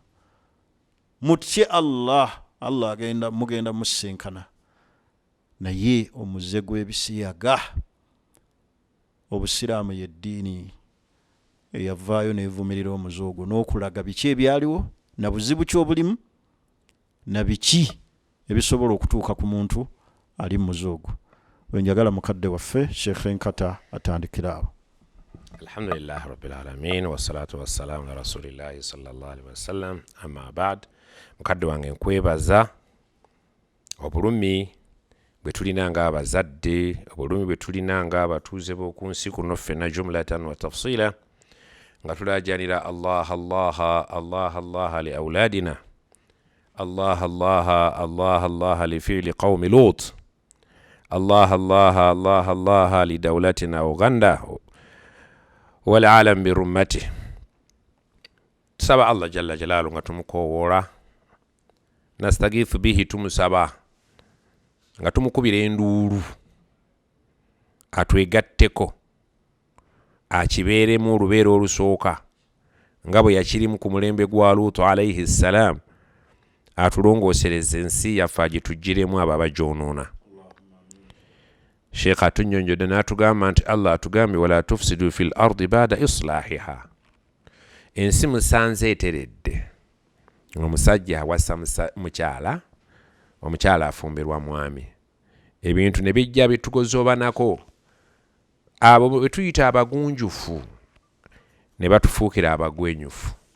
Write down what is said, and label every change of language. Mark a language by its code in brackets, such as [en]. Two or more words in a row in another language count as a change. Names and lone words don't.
[lg] mutye Allah mugenda musisinkana naye omuze gw'ebisiyaga obusiraamu y'eddiini eyavaayo neevumirira omuze ogwo n'okulaga biki ebyaliwo na buzibu ki obulimu na biki ebisobola okutuuka ku muntu ali mu muze ogwo wenjagala mukadde waffe Sheikh Nkata atandikira awo. [ar] الحمد لله رب العالمين والصلاة والسلام على رسول الله صلى الله عليه وسلم أما بعد. [lg] Mukadde wange nkwebaza obulumi bwe tulina nga abazadde obulumi bwe tulina nga abatuuze b'oku nsi kuno ffenna [ar] جملة وتفصيلا [lg] nga tulajanira [ar] الله الله الله الله لأولادنا الله الله الله الله لفعل قوم لوط الله الله الله الله لدولتنا أوغندا والعالم برمته. [lg] Saba [ar] الله جل جلاله [lg] nga tumukowola, [ar] نستغيث به [lg] tumusaba nga tumukubira enduulu atwegatteko akibeeremu olubeera olusooka nga bwe yakirimu ku mulembe gwa Luutu [ar] عليه السلام, [lg] atulongoosereza ensi yaffe agitugiremu abo abagyonoona. Sheikh atunnyonnyodde n'atugamba nti Allah atugambye [ar] ولا تفسدوا في الأرض بعد إصلاحها. [lg] Ensi musanze eteredde. Omusajja awasa mukyala, omukyala afumberwa mwami. Ebintu ne bijja bitugozobanako. Abo bwe tuyita abagunjufu ne batufuukira abagwenyufu.